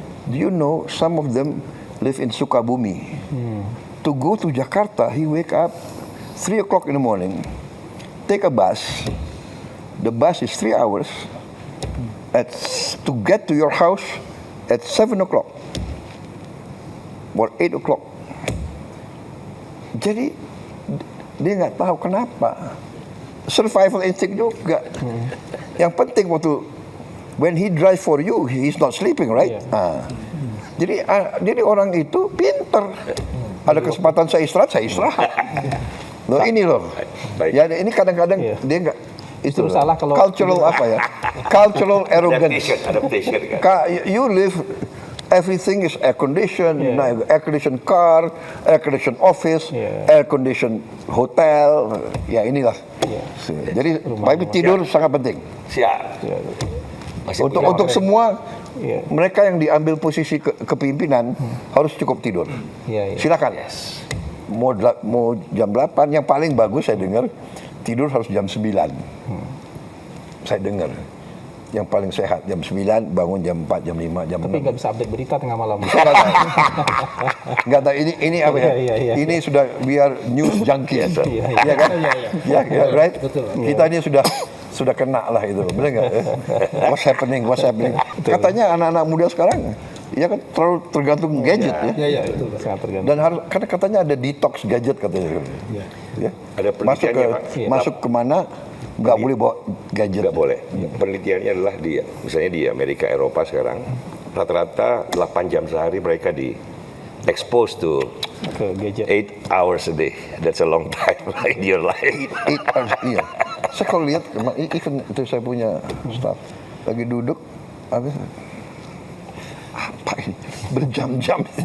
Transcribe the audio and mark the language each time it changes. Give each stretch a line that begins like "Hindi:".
English: Do you know some of them live in Sukabumi? To go to Jakarta, he wake up 3 o'clock in the morning, take a bus. The bus is 3 hours. To get to your house at 7 o'clock or 8 o'clock.
Indonesian: Jadi dia nggak tahu kenapa. Survival instinct juga. Yang penting waktu
English: when he drive for you, he's not sleeping, right?
Indonesian: Jadi orang itu pinter. Ada kesempatan saya istirahat. Loh ini loh. Ya ini kadang-kadang dia nggak. Itu salah kalau
English: cultural
Indonesian: apa ya?
English: Cultural arrogance.
Indonesian: Adaptation kan.
English: You live, everything is air conditioned, air conditioned car, air conditioned office, air conditioned hotel.
Indonesian: Ya inilah. Jadi tapi tidur sangat penting. Siap. Untuk semua mereka yang diambil posisi kepimpinan harus cukup tidur. Silakan. Mau jam 8, yang paling bagus saya dengar tidur harus jam 9. Saya dengar. Yang paling sehat jam 9, bangun jam 4, jam 5, jam 6. Tapi nggak bisa update berita tengah malam. Nggak tahu ini apa ya? Ini sudah biar news junkie. Iya kan? Iya, right? Betul. Kita ini sudah kena lah itu, benar nggak?
English: What's happening?
Indonesian: Katanya anak-anak muda sekarang, ya kan terlalu tergantung gadget ya. Iya, betul. Sangat tergantung. Dan harus, karena katanya ada detox gadget katanya. Ya. Ada penelitiannya, Pak. Masuk kemana Nggak boleh bawa gadget. Nggak boleh. Penelitiannya adalah misalnya di Amerika, Eropa sekarang, rata-rata 8 jam sehari mereka di
English: exposed to
Indonesian: Ke gadget.
English: 8 hours a day. That's a long time in your life.
Indonesian: Iya. Saya kalau lihat, even itu saya punya staff lagi duduk, habis apa ini berjam-jam.